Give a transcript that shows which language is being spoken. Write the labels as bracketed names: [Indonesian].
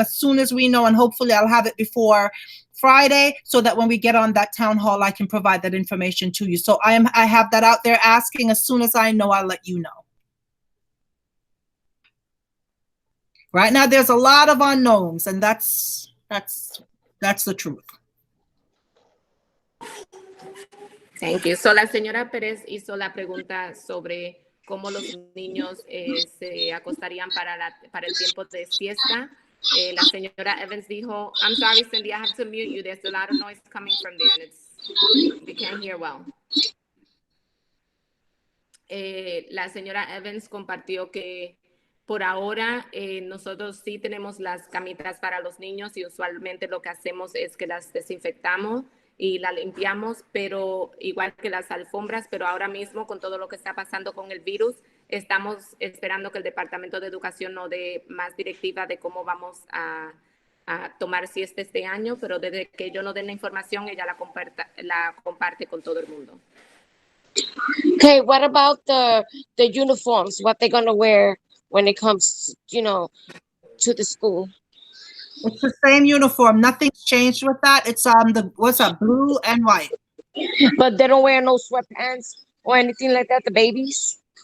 [English] As soon as we know, and hopefully I'll have it before Friday, so that when we get on that town hall, I can provide that information to you. So I have that out there asking. As soon as I know, I'll let you know. Right now, there's a lot of unknowns, and that's the truth. Thank you. [Spanish] So la señora Pérez hizo la pregunta sobre cómo los niños se acostarían para el tiempo de siesta. La señora Evans dijo, [English] I'm sorry, Cindy, I have to mute you. There's a lot of noise coming from there, and we can't hear well. [Spanish] La señora Evans compartió que por ahora nosotros sí tenemos las camitas para los niños y usualmente lo que hacemos es que las desinfectamos y la limpiamos, pero igual que las alfombras, pero ahora mismo con todo lo que está pasando con el virus, estamos esperando que el Departamento de Educación nos dé más directiva de cómo vamos a tomar siesta este año, pero desde que ellos nos den la información, ella la comparte con todo el mundo. [English] Okay, what about the uniforms? What they're gonna wear when it comes, to the school? It's the same uniform. Nothing's changed with that. It's blue and white. But they don't wear no sweatpants or anything like that, the babies?